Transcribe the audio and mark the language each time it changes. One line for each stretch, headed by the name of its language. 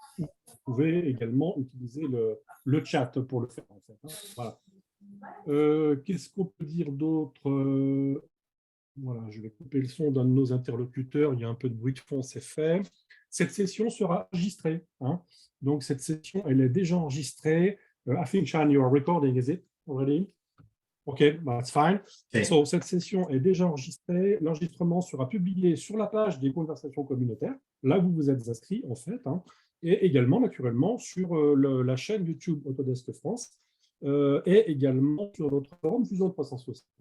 French: Vous pouvez également utiliser le chat pour le faire. En fait. Voilà. Qu'est-ce qu'on peut dire d'autre? Voilà, je vais couper le son d'un de nos interlocuteurs. Il y a un peu de bruit de fond, c'est fait. Cette session sera enregistrée. Donc, cette session, elle est déjà enregistrée.
English: I think, Chan, you are recording, is it already? OK, that's fine. Okay.
French: So, cette session est déjà enregistrée. L'enregistrement sera publié sur la page des conversations communautaires, là où vous êtes inscrit, en fait, et également, naturellement, sur la chaîne YouTube Autodesk France, et également sur notre forum Fusion 360.